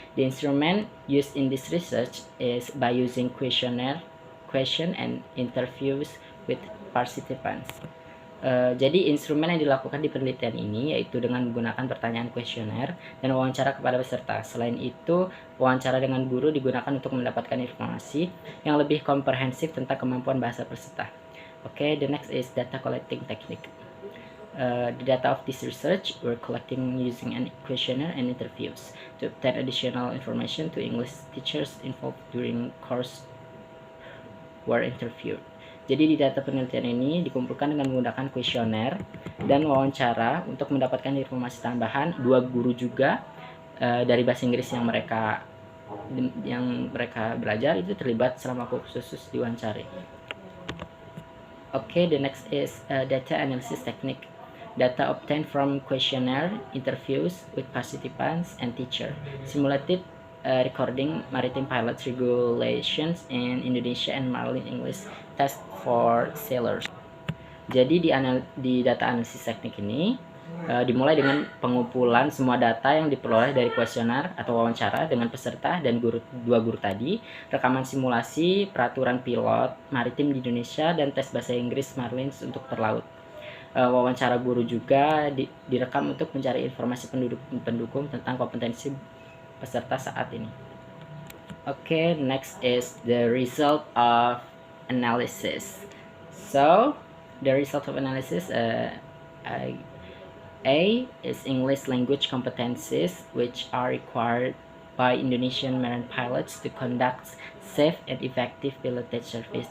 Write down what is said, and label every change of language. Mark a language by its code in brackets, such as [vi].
[en] The instrument used in this research is by using question and interviews with participants. [id] Jadi instrumen yang dilakukan di penelitian ini yaitu dengan menggunakan pertanyaan kuesioner dan wawancara kepada peserta. Selain itu, wawancara dengan guru digunakan untuk mendapatkan informasi yang lebih komprehensif tentang kemampuan bahasa peserta. [en] Okay, the next is data collecting technique. The data of this research were collecting using an questionnaire and interviews to obtain additional information to English teachers involved during course were interviewed. [id] Jadi di data penelitian ini dikumpulkan dengan menggunakan kuesioner dan wawancara untuk mendapatkan informasi tambahan. Dua guru juga dari bahasa Inggris yang mereka yang mereka belajar itu terlibat selama kursus diwawancari. [en] Okay, the next is data analysis technique. Data obtained from questionnaire, interviews with participants and teacher, simulated recording maritime pilots regulations in Indonesia and Marine English test for sailors. [id] Jadi di data analisis teknik ini dimulai dengan pengumpulan semua data yang diperoleh dari kuesioner atau wawancara dengan peserta dan dua guru tadi, rekaman simulasi peraturan pilot maritim di Indonesia, dan tes bahasa Inggris Marlins untuk terlaut. Wawancara guru juga direkam untuk mencari informasi pendukung tentang kompetensi peserta saat ini. [en] Okay, next is the result of analysis. So the result of analysis, A is English language competencies which are required by Indonesian marine pilots to conduct safe and effective pilotage service.